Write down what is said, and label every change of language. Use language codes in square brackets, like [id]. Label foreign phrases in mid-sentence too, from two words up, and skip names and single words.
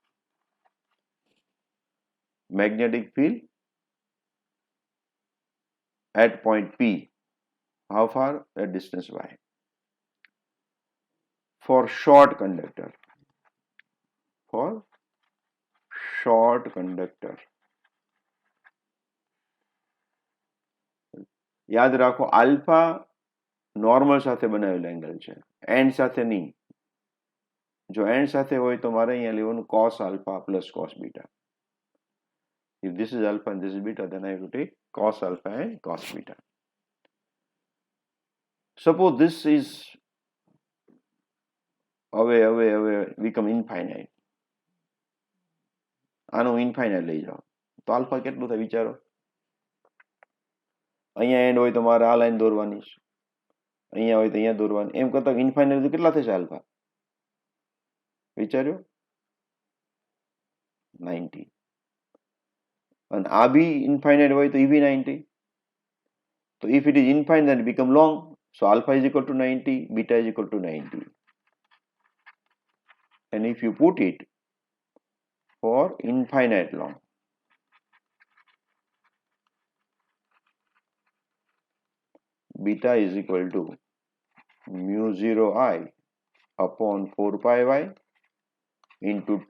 [en] Magnetic field at point P. How far? At distance y. For short conductor. For short conductor. [gu] યાદ રાખો આલ્ફા નોર્મલ સાથે બનાવેલ એંગલ છે, એન્ડ સાથે નહીં. જો એન્ડ સાથે હોય તો મારે અહીંયા લેવાનું [en] cos alpha plus cos beta. If this is alpha and this is beta, then I have to take cos alpha and cos beta. Suppose this is away, become infinite. [gu] આનું ઇન્ફાઇનાઇટ લઈ જાઓ તો આલ્ફા કેટલું થાય વિચારો. અહીંયા એન્ડ હોય તો મારે આ લાઈન દોરવાની છે, અહીંયા હોય તો અહીંયા દોરવાની, એમ કરતા ઇન્ફાઇનાઇટ કેટલા થશે આલ્ફા વિચાર્યો? 90. અને આ બી ઇન્ફાઇનાઇટ હોય તો એ બી 90. [en] તો if it is infinite, then it become long. So alpha is equal to 90, beta is equal to 90. And if you put it for infinite long, beta is equal to mu 0 I upon 4 pi y into 2.